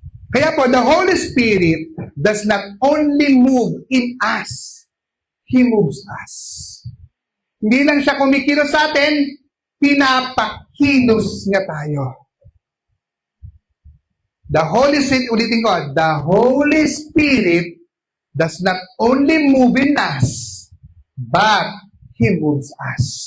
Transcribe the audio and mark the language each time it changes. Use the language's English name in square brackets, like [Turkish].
[Filipino] Kaya po, [English] the Holy Spirit does not only move in us. He moves us. [Filipino] Hindi lang siya kumikilos sa atin, pinapakilos niya tayo. [English] The Holy Spirit, [Filipino] ulitin ko, [English] the Holy Spirit does not only move in us, but He moves us.